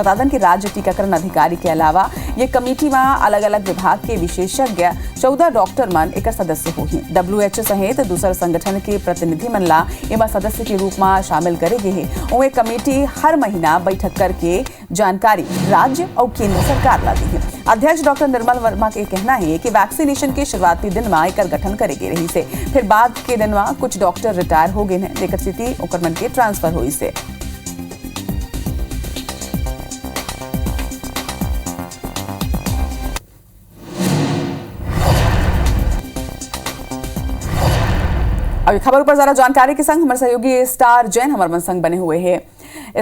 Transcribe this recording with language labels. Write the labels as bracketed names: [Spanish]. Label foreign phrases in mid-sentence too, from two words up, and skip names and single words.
[Chhattisgarhi] बता दें कि राज्य टीकाकरण अधिकारी के अलावा ये कमेटी में अलग अलग विभाग के विशेषज्ञ 14 डॉक्टर मन एक सदस्य होही। WHO सहित दूसरे संगठन के प्रतिनिधि मन ला एमा सदस्य के रूप में शामिल करे गए हैं। उहे कमेटी हर महीना बैठक करके जानकारी राज्य और केंद्र सरकार ला दी है। अध्यक्ष डॉक्टर निर्मल वर्मा के कहना है कि वैक्सीनेशन के शुरुआती दिन में एकर गठन करेगी रही से फिर बाद के दिन में कुछ डॉक्टर रिटायर हो गए हैं लेकर स्थिति ओकर मन के ट्रांसफर हुई से। अभी खबर पर ज्यादा जानकारी के संग हमारे सहयोगी स्टार जैन हमारे मन संग बने हुए हैं।